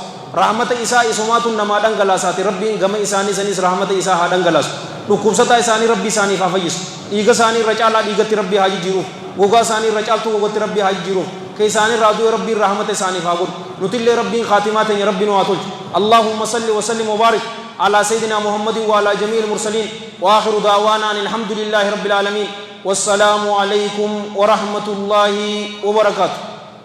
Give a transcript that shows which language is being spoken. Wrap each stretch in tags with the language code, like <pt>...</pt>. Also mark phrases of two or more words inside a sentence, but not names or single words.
<om>rahmata isaa isumaatuun namaa dhangalaasaati rabbiin gama isaanii sanis rahmata isaa haa dhangalaasu dhukkubsataa isaanii rabbi isaaniif haa fayyisu dhiiga isaanii irra caalaa dhiigatti rabbi haa jijjiiruuf gogaa isaanii irra caaltuu gogatti rabbi haa jijjiiruuf ka isaan irraa du'e rabbiin rahmata isaaniif haa godhu nutillee rabbiin khaatimaa teenya rabbi nu haa tolchu</om> <ar>اللهم صل و سلم و بارك على سيدنا محمد وعلى جميع المرسلين وآخر دعوانا أن الحمد لله رب العالمين والسلام عليكم ورحمة الله وبركاته.</ar>